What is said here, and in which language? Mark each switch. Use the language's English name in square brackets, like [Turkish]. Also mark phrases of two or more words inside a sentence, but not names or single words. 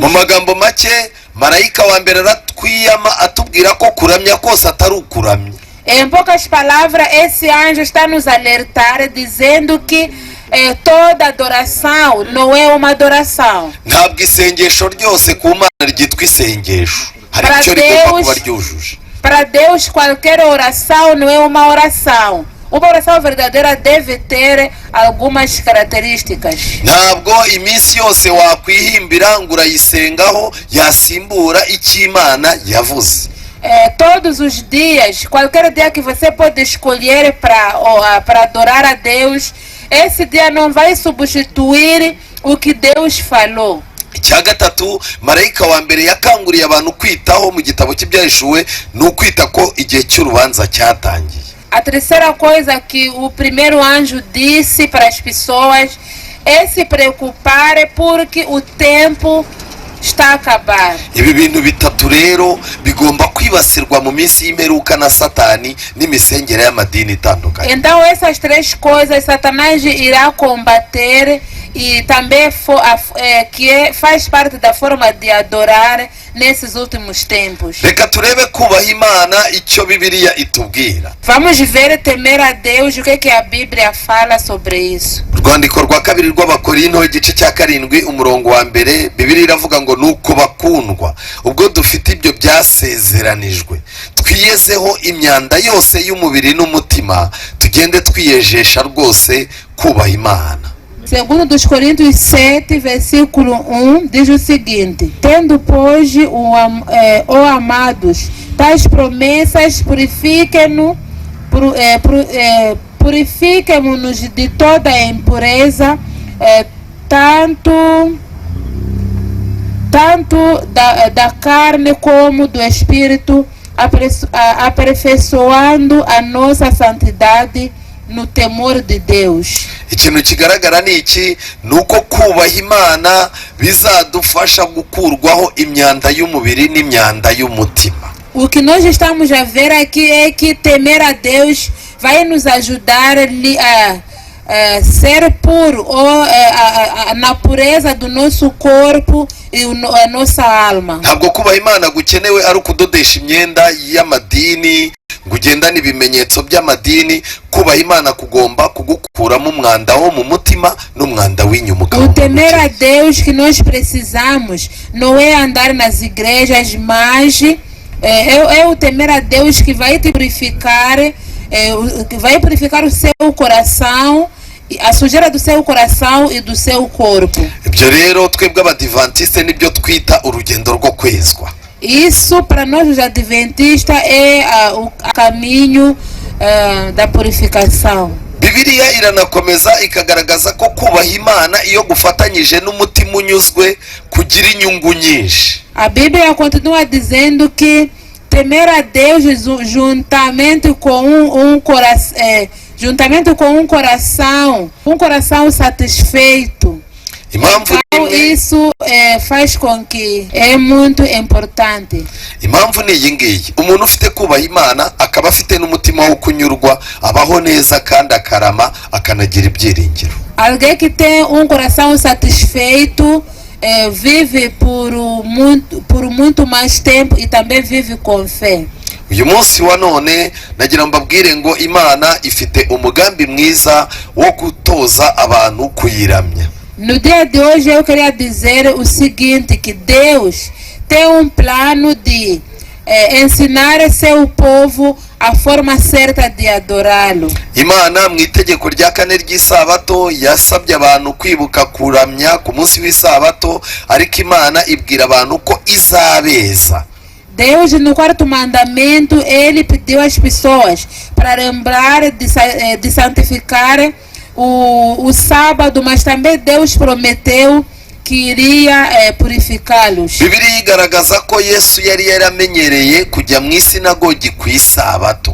[Kinyarwanda] Mu magambo make, marayika wa mbere aratwiyama atubwira ko kuramya kose atari ukuramya. [Portuguese] Em poucas palavras, esse anjo está nos alertar dizendo que toda adoração não é uma adoração. [Kinyarwanda] Ntabwo isengesho ryose ku Mana ryitwa isengesho. Hari icyo rigomba kuba ryujuje. [Portuguese] Para Deus, qualquer oração não é uma oração. Uma oração verdadeira deve ter algumas características. [Kinyarwanda] Ntabwo iminsi yose wakwihimbira ngo urayisengaho yasimbura icyo Imana yavuze. [Portuguese] Todos os dias, qualquer dia que você pode escolher para adorar a Deus, esse dia não vai substituir o que Deus falou. [Kinyarwanda] Icya gatatu, marayika wa mbere yakanguriye abantu kwitaho mu gitabo cy'ibyahishuwe ni ukwita ko igihe cy'urubanza cyatangiye. [Portuguese] A terceira coisa que o primeiro anjo disse para as pessoas é se preocupar porque o tempo está a acabar. [Kinyarwanda] Ibi bintu bitatu rero bigomba kwibasirwa mu minsi y'imperuka na Satani n'imisengere y'amadini itandukanye. [Portuguese] Então essas três coisas Satanás irá combater e também faz parte da forma de adorar nesses últimos tempos. [Kinyarwanda] Reka turebe kubaha Imana icyo Bibiliya itubwira. [Portuguese] Vamos ver temer a Deus, o que a Bíblia fala sobre isso. [Kinyarwanda] Urwandiko rwa kabiri rw'Abakorinto igice cya 7 umurongo wa mbere, Bibiliya iravuga ngo nuko bakundwa ubwo dufite ibyo byasezeranijwe twiyezeho imyanda yose y'umubiri n'umutima tugende twiyejesha rwose kubaha Imana. [Portuguese] Segundo dos Coríntios 7, versículo 1, diz o seguinte: tendo, pois, amados, tais promessas, purifiquemo-nos de toda a impureza, tanto da carne como do espírito, aperfeiçoando a nossa santidade no temor de Deus. [Kinyarwanda] Ikintu kigaragara ni iki, nuko kubaha Imana bizadufasha gukurwaho imyanda y'umubiri n'imyanda y'umutima. [Portuguese] O que nós estamos a ver aqui é que temer a Deus vai nos ajudar a ser puro, ou na pureza do nosso corpo e a nossa alma. [Kinyarwanda] Ntabwo kubaha Imana gukenewe ari ukudodesha imyenda y'amadini ngo ugendane ibimenyetso by'amadini. Kubaha Imana kugomba kugukuramo umwanda wo mu mutima n'umwanda w'inyuma. [Portuguese] O temer a Deus que nós precisamos não é andar nas igrejas, mas é o temer a Deus que vai te purificar, que vai purificar o seu coração, a sujeira do seu coração e do seu corpo. [Kinyarwanda] Ibyo rero twebwe abadivantiste nibyo twita urugendo rwo kwezwa. [Portuguese] Isso para nós os adventistas é o caminho da purificação. [Kinyarwanda] bibiliya iranakomeza ikagaragaza ko kubaha imana iyo gufatanyije n'umutima unyuzwe kugira inyungu nyinshi. [Portuguese] A Bíblia continua dizendo que temer a Deus juntamente com um coração satisfeito. [Kinyarwanda] Impamvu [Portuguese] Então, [Kinyarwanda] nimwe, [Portuguese] isso faz com que é muito importante. [Kinyarwanda] impamvu ni iyi ngiyi: umuntu ufite kubaha imana akaba afite n'umutima wo kunyurwa abaho neza kandi akarama akanagira ibyiringiro. [Portuguese] Alguém que tem um coração satisfeito vive por muito mais tempo e também vive com fé. [Kinyarwanda] Uyu munsi wa none nagira mbabwire ngo Imana ifite umugambi mwiza wo gutoza abantu kuyiramya. [Portuguese] No dia de hoje eu queria dizer o seguinte, que Deus tem um plano de ensinar seu povo a forma certa de adorá-lo. [Kinyarwanda] Imana mu itegeko rya kane ry'isabato yasabye abantu kwibuka kuramya ku munsi w'isabato, ariko Imana ibwira abantu ko izabeza. [Portuguese] Deus, no quarto mandamento, ele pediu às pessoas para lembrar de santificar o sábado, mas também Deus prometeu que iria purificá-los. [Kinyarwanda] Bibiliya igaragaza ko Yesu yari yaramenyereye kujya mu isinagogi ku isabato.